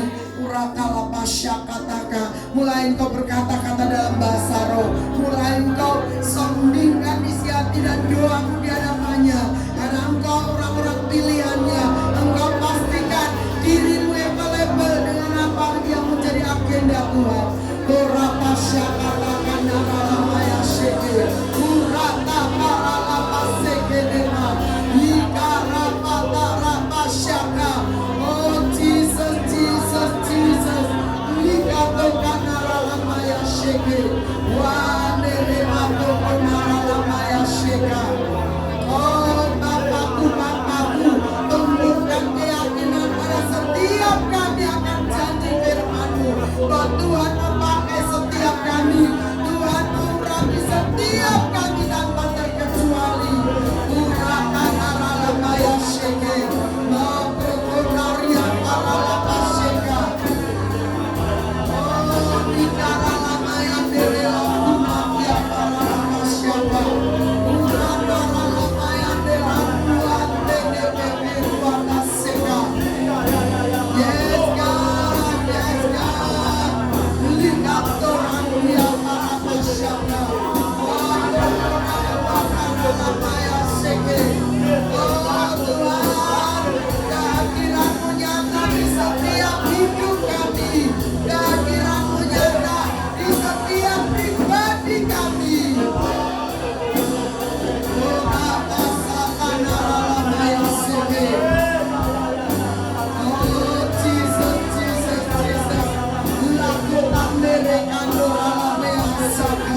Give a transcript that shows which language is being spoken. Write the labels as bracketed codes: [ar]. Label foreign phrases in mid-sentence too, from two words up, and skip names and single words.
[id] Urakala pasyakataka, mulai Engkau berkata-kata dalam bahasa roh, mulai Engkau sondingkan isi hati dan doamu di hadapannya, karena Engkau orang-orang pilihannya. Engkau pastikan dirimu available dengan apa yang menjadi agenda Tuhan. Urapa syakataka naramaya sheke, urata paralapa sekedema, ikarapata rapasyaka. Oh Jesus, Jesus, Jesus, likatoka naramaya sheke, waneremato naramaya sheka. Oh Bapakku, tumbuhkan keyakinan pada setiap kami akan janji firman-Mu. Bahwa Tuhan memakai setiap kami, Tuhan urapi setiap kami tanpa terkecuali. Urakan aralamaya sheke, maprokonaria aralamasheka. Oh dikaralamaya derela kumapia aralamasheka. Uranaramaya derela kuatene kuataseka. [en] Yes God, yes God. Likatorania aralamasheka. Aralamaya sheke. [id] Oh Tuhan, kehadiran-Mu nyata di setiap hidup kami, kehadiran-Mu nyata di setiap pribadi kami. Oh Bapa Satana Ralamaya Seke. Oh Jesus, Jesus, Jesus. Lakukan mereka Ralamaya Saka.